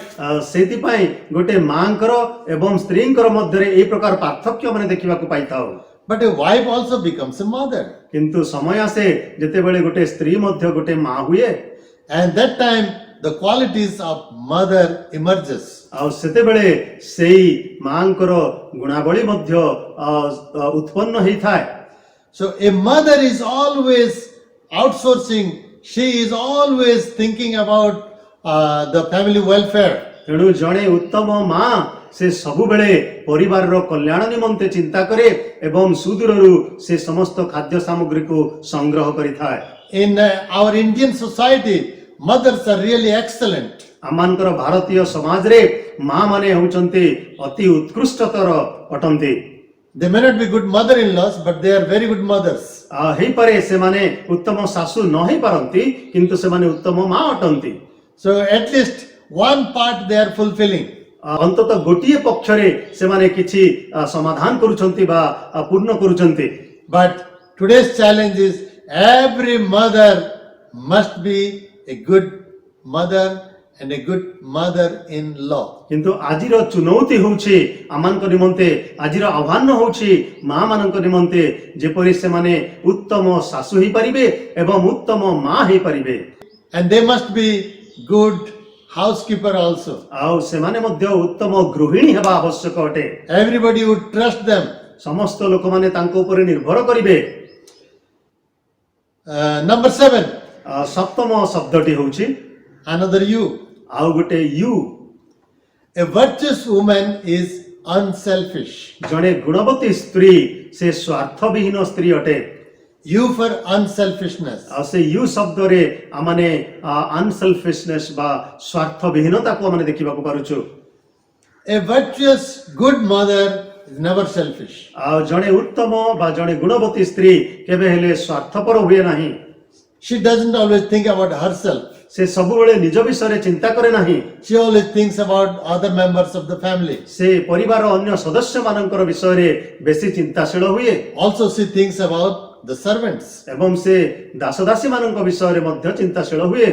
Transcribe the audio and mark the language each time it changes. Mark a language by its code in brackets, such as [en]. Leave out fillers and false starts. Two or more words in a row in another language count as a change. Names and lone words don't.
[or] ସେଇଥିପାଇଁ ଗୋଟେ ମାଙ୍କର ଏବଂ ସ୍ତ୍ରୀଙ୍କର ମଧ୍ୟରେ ଏଇ ପ୍ରକାର ପାର୍ଥକ୍ୟ ମାନେ ଦେଖିବାକୁ ପାଇଥାଉ। [en] But a wife also becomes a mother. [or] କିନ୍ତୁ ସମୟ ଆସେ ଯେତେବେଳେ ଗୋଟେ ସ୍ତ୍ରୀ ମଧ୍ୟ ଗୋଟେ ମା ହୁଏ, [en] And that time the qualities of mother emerges. [or] ଆଉ ସେତେବେଳେ ସେଇ ମାଙ୍କର ଗୁଣାବଳୀ ମଧ୍ୟ ଉତ୍ପନ୍ନ ହେଇଥାଏ। [en] So a mother is always outsourcing. She is always thinking about the family welfare. [or] ତେଣୁ ଜଣେ ଉତ୍ତମ ମା ସେ ସବୁବେଳେ ପରିବାରର କଲ୍ୟାଣ ନିମନ୍ତେ ଚିନ୍ତା କରେ ଏବଂ ସୁଦୂରରୁ ସେ ସମସ୍ତ ଖାଦ୍ୟ ସାମଗ୍ରୀକୁ ସଂଗ୍ରହ କରିଥାଏ। [en] In our Indian society, mothers are really excellent. [or] ଆମମାନଙ୍କର ଭାରତୀୟ ସମାଜରେ ମା ମାନେ ହେଉଛନ୍ତି ଅତି ଉତ୍କୃଷ୍ଟତର ଅଟନ୍ତି। [en] They may not be good mother-in-laws, but they are very good mothers. [or] ହେଇପାରେ ସେମାନେ ଉତ୍ତମ ଶାଶୁ ନ ହେଇପାରନ୍ତି, କିନ୍ତୁ ସେମାନେ ଉତ୍ତମ ମା ଅଟନ୍ତି। [en] So at least one part they are fulfilling. [or] ଅନ୍ତତଃ ଗୋଟିଏ ପକ୍ଷରେ ସେମାନେ କିଛି ସମାଧାନ କରୁଛନ୍ତି ବା ପୂର୍ଣ୍ଣ କରୁଛନ୍ତି। [en] But today's challenge is every mother must be a good mother and a good mother-in-law. [or] କିନ୍ତୁ ଆଜିର ଚୁନୌତି ହେଉଛି ଆମମାନଙ୍କ ନିମନ୍ତେ, ଆଜିର ଆହ୍ୱାନ ହେଉଛି ମା ମାନଙ୍କ ନିମନ୍ତେ ଯେପରି ସେମାନେ ଉତ୍ତମ ଶାଶୁ ହେଇପାରିବେ ଏବଂ ଉତ୍ତମ ମା ହେଇପାରିବେ। [en] And they must be good housekeeper also. [or] ଆଉ ସେମାନେ ମଧ୍ୟ ଉତ୍ତମ ଗୃହିଣୀ ହେବା ଆବଶ୍ୟକ ଅଟେ। [en] Everybody would trust them. [or] ସମସ୍ତ ଲୋକମାନେ ତାଙ୍କ ଉପରେ ନିର୍ଭର କରିବେ। [en] Number 7, [or] ସପ୍ତମ ଶବ୍ଦଟି ହେଉଛି [en] another you. [or] ଆଉ ଗୋଟେ ୟୁ। [en] A virtuous woman is unselfish. [or] ଜଣେ ଗୁଣବତୀ ସ୍ତ୍ରୀ ସେ ସ୍ୱାର୍ଥବିହୀନ ସ୍ତ୍ରୀ ଅଟେ। [en] You for unselfishness. [or] ଆଉ ସେ ୟୁ ଶବ୍ଦରେ ଆମେ ଅନସେଲଫିଶନେସ୍ ବା ସ୍ୱାର୍ଥବିହୀନତାକୁ ଆମେ ଦେଖିବାକୁ ପାରୁଛୁ। [en] A virtuous good mother is never selfish. [or] ଆଉ ଜଣେ ଉତ୍ତମ ବା ଜଣେ ଗୁଣବତୀ ସ୍ତ୍ରୀ କେବେ ହେଲେ ସ୍ୱାର୍ଥପର ହୁଏ ନାହିଁ। [en] She doesn't always think about herself. [or] ସେ ସବୁବେଳେ ନିଜ ବିଷୟରେ ଚିନ୍ତା କରେ ନାହିଁ। [en] She always thinks about other members of the family. [or] ସେ ପରିବାର ଅନ୍ୟ ସଦସ୍ୟ ମାନଙ୍କର ବିଷୟରେ ବେଶୀ ଚିନ୍ତାଶୀଳ ହୁଏ। [en] Also, she thinks about the servants. [or] ଏବଂ ସେ ଦାସଦାସୀ ମାନଙ୍କ ବିଷୟରେ ମଧ୍ୟ ଚିନ୍ତାଶୀଳ ହୁଏ।